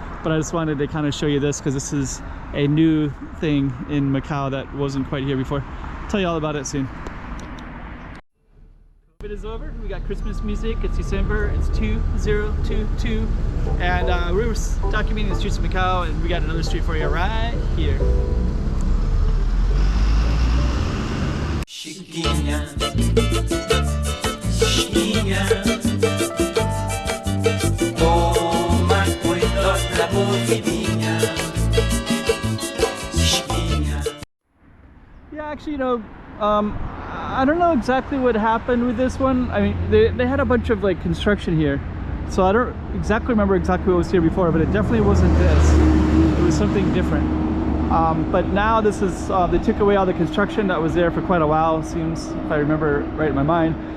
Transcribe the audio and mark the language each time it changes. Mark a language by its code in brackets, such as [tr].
[en] But I just wanted to kind of show you this because this is a new thing in Macau that wasn't quite here before. I'll tell you all about it soon. COVID is over. We got Christmas music. It's December. It's 2022, and we were documenting the streets of Macau, and we got another street for you right here. [pt] Chiquinha, chiquinha, toma cuidado da boquinha, chiquinha. [en] Yeah, actually, you know, I don't know exactly what happened with this one. I mean, they had a bunch of like construction here, so I don't exactly remember exactly what was here before, but it definitely wasn't this. It was something different. But now this is, they took away all the construction that was there for quite a while, seems, if I remember right in my mind.